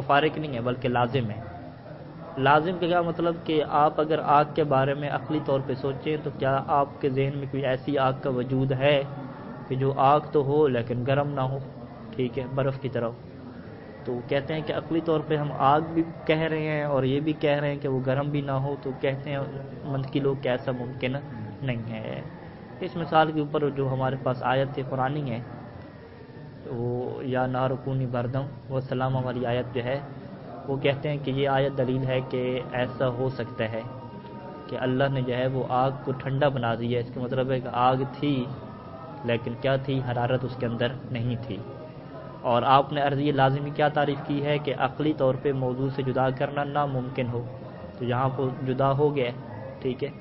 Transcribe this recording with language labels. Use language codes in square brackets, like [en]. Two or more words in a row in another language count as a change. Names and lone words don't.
[ur] مفارق نہیں ہے بلکہ لازم ہے۔ لازم کا کیا مطلب کہ آپ اگر آگ کے بارے میں عقلی طور پہ سوچیں تو کیا آپ کے ذہن میں کوئی ایسی آگ کا وجود ہے کہ جو آگ تو ہو لیکن گرم نہ ہو، ٹھیک ہے، برف کی طرح؟ تو کہتے ہیں کہ عقلی طور پہ ہم آگ بھی کہہ رہے ہیں اور یہ بھی کہہ رہے ہیں کہ وہ گرم بھی نہ ہو، تو کہتے ہیں منطقی لوگ کہ ایسا ممکن نہیں ہے۔ اس مثال کے اوپر جو ہمارے پاس آیت قرآنی ہے وہ [ar] یا نار کونی بردم و سلام [ur] والی آیت جو ہے، وہ کہتے ہیں کہ یہ آیت دلیل ہے کہ ایسا ہو سکتا ہے کہ اللہ نے جو ہے وہ آگ کو ٹھنڈا بنا دیا۔ اس کا مطلب ہے کہ آگ تھی لیکن کیا تھی؟ حرارت اس کے اندر نہیں تھی۔ اور آپ نے عرضی لازمی کیا تعریف کی ہے کہ عقلی طور پہ موضوع سے جدا کرنا ناممکن ہو، تو یہاں پر جدا ہو گیا، ٹھیک ہے۔